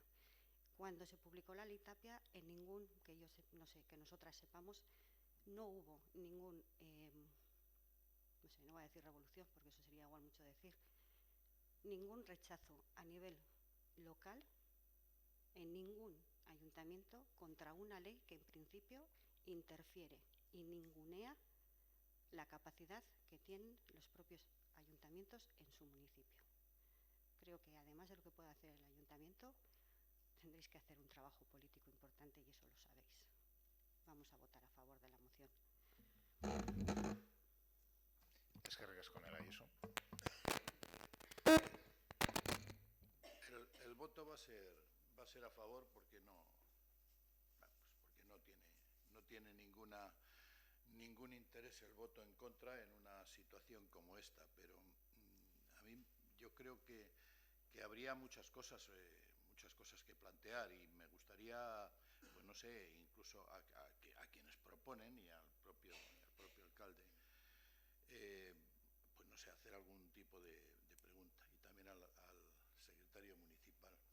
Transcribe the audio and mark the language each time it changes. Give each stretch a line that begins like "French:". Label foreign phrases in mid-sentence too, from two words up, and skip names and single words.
Spanish: Cuando se publicó la Ley Tapia, en ningún, que nosotras sepamos, no hubo ningún, no voy a decir revolución, porque eso sería igual mucho decir, ningún rechazo a nivel local en ningún ayuntamiento contra una ley que en principio interfiere y ningunea la capacidad que tienen los propios ayuntamientos en su municipio. Creo que además de lo que pueda hacer el ayuntamiento, tendréis que hacer un trabajo político importante y eso lo sabéis. Vamos a votar a favor de la moción.
Basque: Eskerrik asko, Nela.
Spanish: ¿Y eso? El voto va a ser a favor porque no tiene ningún interés el voto en contra en una situación como esta, pero a mí yo creo que habría muchas cosas que plantear y me gustaría, pues no sé, incluso a quienes proponen y al propio alcalde, pues no sé, hacer algún tipo de pregunta, y también al secretario municipal.